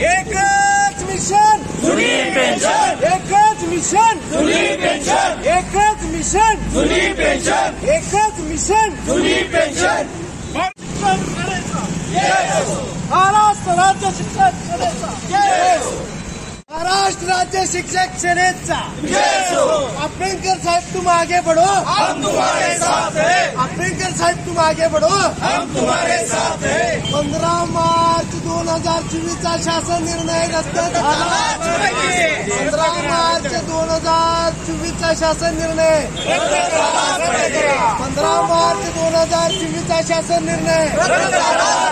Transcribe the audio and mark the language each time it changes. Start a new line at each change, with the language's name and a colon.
Marathi: एकच मिशन जुनी पेन्शन, एकच मिशन जुनी पेन्शन, एकच मिशन जुनी पेन्शन, एकच मिशन जुनी पेन्शन. महाराष्ट्र राज्य शिक्षक सेनेचा, महाराष्ट्र राज्य शिक्षक सेनेचा.
Hindi: अभ्यंकर साहब तुम आगे बढ़ो, हम तुम्हारे साथ हैं. अभ्यंकर साहब तुम आगे बढ़ो, हम तुम्हारे साथ हैं.
Marathi: 15 मार्च 2024 चा शासन निर्णय रद्द झालाच पाहिजे. 15 मार्च 2024 चा शासन निर्णय रद्द झालाच पाहिजे. 15 मार्च 2024 चा शासन निर्णय रद्द झाला.